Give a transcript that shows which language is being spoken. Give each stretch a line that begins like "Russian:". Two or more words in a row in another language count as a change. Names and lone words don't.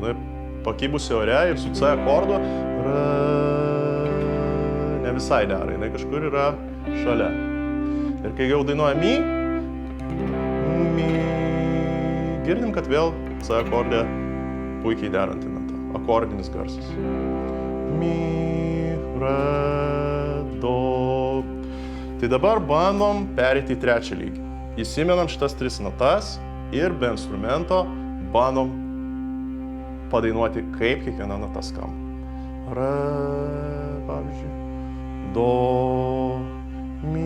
Lithuanian: Tai pakybusi ore ir su C akordu. Ne visai dera, jinai kažkur yra šalia. Ir kai jau dainuoja mi, girdim, kad vėl C akordė puikiai deranti nata. Akordinis garsas. Mi, re, do. Tai dabar bandom pereiti į trečią lygį. Įsimenam šitas 3 natas ir be instrumento bandom padainuoti, kaip kiekviena nata skamba. Re, pavyzdžiui, do, mi.